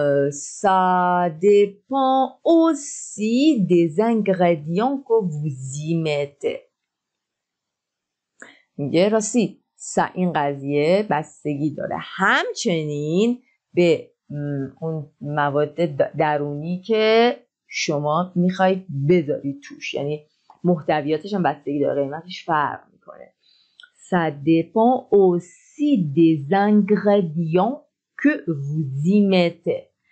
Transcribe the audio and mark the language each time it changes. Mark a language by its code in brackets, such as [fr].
[fr] Ça dépend aussi des ingrédients que vous y mettez. [fa] میگه راستی این قضیه بستگی داره همچنین به اون مواد درونی که شما میخواید بذارید توش، یعنی محتویاتش هم بستگی داره، قیمتش فرق میکنه. [fr] Ça dépend aussi des ingrédients que vous y mettez.